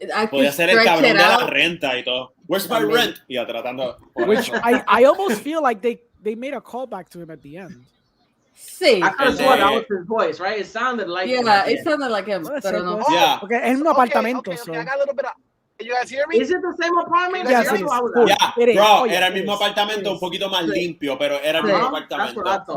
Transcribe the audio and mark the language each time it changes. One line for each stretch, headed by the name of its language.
Spanish: podría ser el cabrón de la renta y todo.
English: Where's my rent?
Spanish: Y tratando.
English: Which I almost feel like they made a callback to him at the end.
Spanish: Sí.
English: I could have sworn that was his voice, right? It sounded like him. It sounded like him,
Spanish: pero no.
English: Yeah.
Spanish: Porque es un apartamento.
English: Okay, I got a little bit of... You guys hear me? Is it the same apartment? Yes, it is. Cool.
Spanish: Bro, era el mismo apartamento, un poquito más limpio, pero era el mismo apartamento.